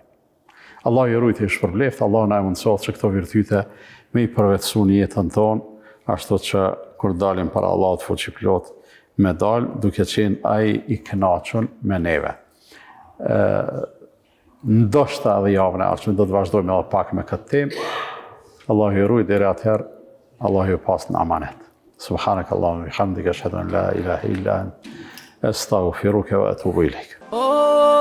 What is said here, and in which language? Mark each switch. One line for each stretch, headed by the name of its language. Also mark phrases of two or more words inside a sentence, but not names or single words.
Albanian: Allah i rujtë i shpërbleft, Allah na e mundësot që këto virtyte me i përvetësu në jetën tonë, ashtu që kur dalim para Allah të fuqiplot me dalë, duke qenë ai i kënaqur me neve. ndoshta edhe javën e ardhshme do të vazhdojmë edhe pak me këtë temë. Allahu ju ruaj deri atëherë, Allahu ju pas në amanet.
Arabic: سبحانك اللهم وبحمدك أشهد أن لا إله إلا أنت أستغفرك وأتوب إليك.